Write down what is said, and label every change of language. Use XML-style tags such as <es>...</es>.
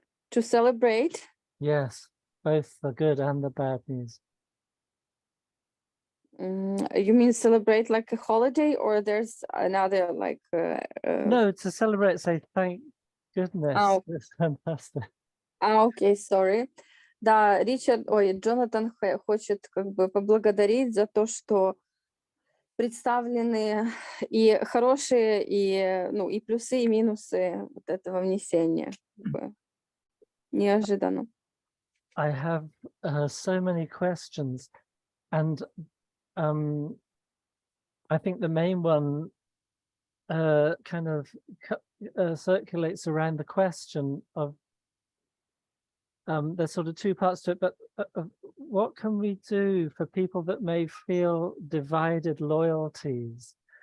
<en>To celebrate? Yes, both the good and the bad news. You mean celebrate like a holiday, or there's another like? No, to celebrate, say thank goodness. Oh. It's fantastic. Окей, sorry.</en> <ru>Да, Джонатан хочет как бы поблагодарить за то, что представлены и хорошие, и, ну, и плюсы, и минусы вот этого внесения. Как бы неожиданно.</ru> <en>I have so many questions, and I think the main one kind of circulates around the question of there's sort of two parts to it, but what can we do for people that may feel divided loyalties?</en>